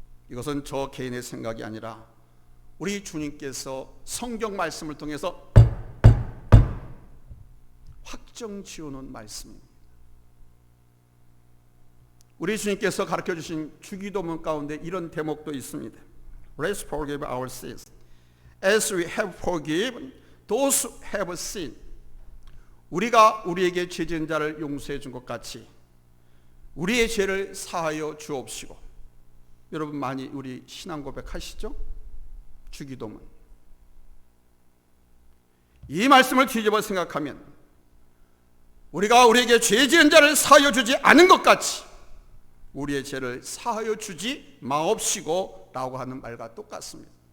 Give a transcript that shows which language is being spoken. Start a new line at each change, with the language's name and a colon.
Korean: 이것은 저 개인의 생각이 아니라 우리 주님께서 성경 말씀을 통해서 확정 지어놓은 말씀입니다. 우리 주님께서 가르쳐 주신 주기도문 가운데 이런 대목도 있습니다.
English: Let's forgive our sins as we have forgiven those who have sinned.
Korean: 우리가 우리에게 죄 지은 자를 용서해 준 것 같이 우리의 죄를 사하여 주옵시고. 여러분 많이 우리 신앙 고백하시죠? 주기도문. 이 말씀을 뒤집어 생각하면 우리가 우리에게 죄 지은 자를 사하여 주지 않은 것 같이 우리의 죄를 사하여 주지 마옵시고 라고 하는 말과 똑같습니다.